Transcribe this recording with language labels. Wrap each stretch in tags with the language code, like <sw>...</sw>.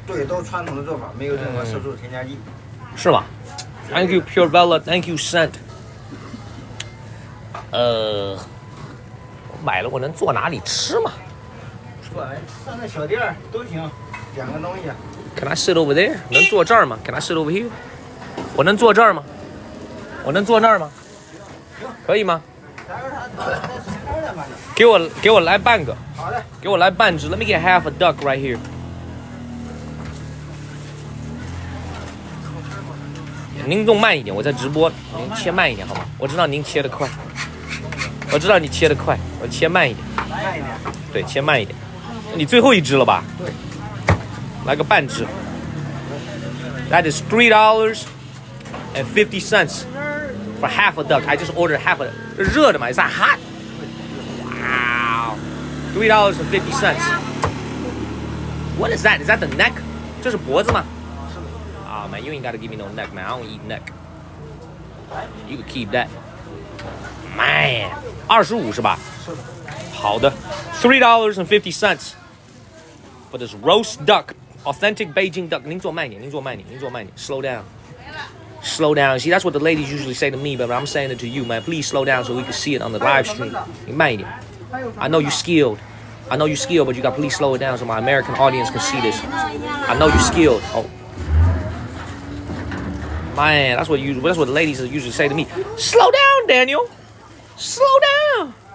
<zh>对，都是传统的做法，没有任何色素添加剂。是吗</zh> <en>？Thank you, Pure Bella. Thank you, Scent.</en> <zh>我买了，我能坐哪里吃吗？上那小店都行，点个东西。</zh> <en>Can I sit over there?</en> <zh>能坐这儿吗 ？</zh> <en>Can I sit over here?</en> <zh>我能坐这儿吗？我能坐那儿吗？可以吗？给我来半个。好的。给我来半只。</zh> <en>Let me get half a duck right here.</en> <zh>您动慢一点，我在直播，您切慢一点好吗？我知道您切得快，我知道你切得快，我切慢一点。慢一点。对，切慢一点。你最后一只了吧？对。来个半只。</zh> <en>That is $3.50 for half a duck. I just ordered half a.</en> <zh>热的嘛</zh> <en>？Is that hot? Wow. $3.50. What is that? Is that the neck?</en> <zh>这是脖子吗？</zh> <en>Oh man, you ain't gotta give me no neck, man. I don't eat neck. You can keep that. Man,</en> <zh>25是吧？是的。好的，</zh> <en>$3.50 for this roast duck, authentic Beijing duck.</en> <zh>您坐慢一点，您坐慢一点，您坐慢一点。</zh> <en>Slow down. Slow down. See, that's what the ladies usually say to me, but I'm saying it to you, man. Please slow down so we can see it on the live stream.</en> <zh>你慢一点。</zh> <en>I know you're skilled. I know you're skilled, but you got to please slow it down so my American audience can see this. I know you're skilled. Oh. Man, that's what the ladies usually say to me. Slow down, Daniel. Slow down.</en>